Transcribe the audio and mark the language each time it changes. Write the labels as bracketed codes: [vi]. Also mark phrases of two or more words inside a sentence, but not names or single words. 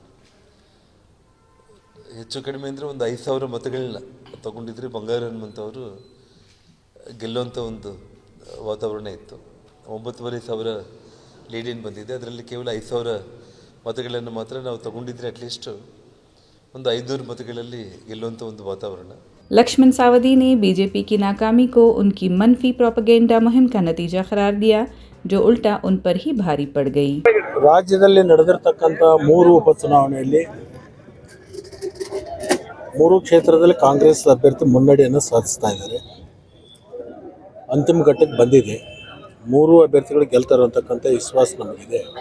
[kn] ಹೆಚ್ಚು ಕಡಿಮೆ ಅಂದರೆ ಒಂದು 5,000 ಮತಗಳನ್ನ ತಗೊಂಡಿದ್ರೆ ಬಂಗಾರ ಹನುಮಂತವರು ಗೆಲ್ಲುವಂಥ ಒಂದು ವಾತಾವರಣ ಇತ್ತು. 9,500 ಲೀಡಿನ್ ಬಂದಿದೆ. ಅದರಲ್ಲಿ ಕೇವಲ 5,000 ಮತಗಳನ್ನು ಮಾತ್ರ ನಾವು ತಗೊಂಡಿದ್ರೆ [en] at least [kn] ಒಂದು 500 ಮತಗಳಲ್ಲಿ ಗೆಲ್ಲುವಂಥ ಒಂದು ವಾತಾವರಣ. [ur] لکشمن ساودی نے بی جے پی کی ناکامی کو ان کی منفی پروپیگنڈا مہم کا نتیجہ قرار دیا، جو الٹا ان پر ہی بھاری پڑ گئی. [kn] ರಾಜ್ಯದಲ್ಲಿ ನಡೆದಿರತಕ್ಕಂಥ 3 ಉಪಚುನಾವಣೆಯಲ್ಲಿ 3 ಕ್ಷೇತ್ರದಲ್ಲಿ ಕಾಂಗ್ರೆಸ್ ಅಭ್ಯರ್ಥಿ ಮುನ್ನಡೆಯನ್ನು ಸಾಧಿಸ್ತಾ ಇದ್ದಾರೆ. ಅಂತಿಮ ಘಟ್ಟಕ್ಕೆ ಬಂದಿದೆ. 3 ಅಭ್ಯರ್ಥಿಗಳು ಗೆಲ್ತಾರೆ ಅಂತಕ್ಕಂಥ ವಿಶ್ವಾಸ ನಮಗಿದೆ.